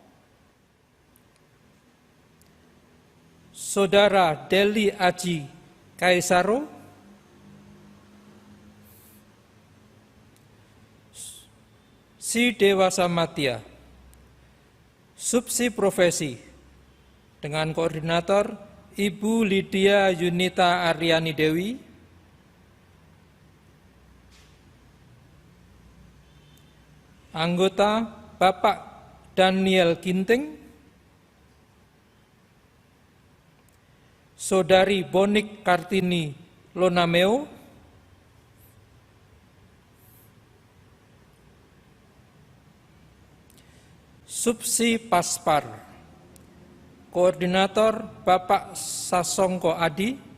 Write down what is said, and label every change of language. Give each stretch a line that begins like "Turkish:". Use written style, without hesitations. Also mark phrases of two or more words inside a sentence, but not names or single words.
Indonesian: Saudara Deli Aji Kaisaro, Si Dewasa Matia, Subsi Profesi, dengan koordinator Ibu Lydia Yunita Aryani Dewi, anggota Bapak Daniel Ginting, Saudari Bonik Kartini Lonameo, Subsi Paspar, Koordinator Bapak Sasongko Adi,